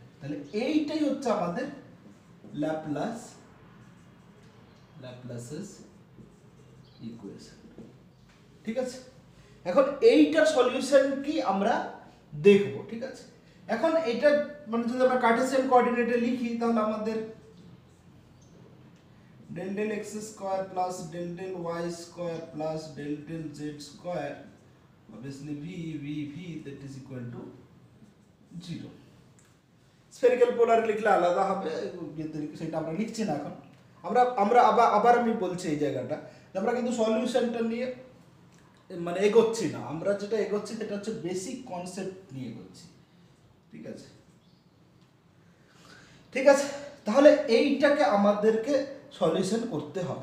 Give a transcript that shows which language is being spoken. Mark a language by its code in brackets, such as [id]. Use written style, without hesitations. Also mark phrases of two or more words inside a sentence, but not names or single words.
[bn] তাহলে এইটাই হচ্ছে আমাদের [en] Laplace's equation. [bn] ঠিক আছে, এখন এইটার সলিউশন কি আমরা দেখব। ঠিক আছে, এখন এটা মানে যদি আমরা [en] Cartesian coordinate [bn] লিখি তাহলে আমাদের [en] del del x square plus del del y square plus del del z square obviously v that is equal to 0. spherical polar [bn] লিখলে আলাদা হবে, সেটা আমরা লিখছি না এখন। আমরা আবার আমি বলছি এই জায়গাটা আমরা কিন্তু সলিউশনটা নিয়ে মানে এগোচ্ছি না, আমরা যেটা এগোচ্ছি সেটা হচ্ছে [en] basic concept [bn] নিয়ে এগোচ্ছি। ঠিক আছে, ঠিক আছে, তাহলে এইটাকে আমাদেরকে সলিউশন করতে হবে।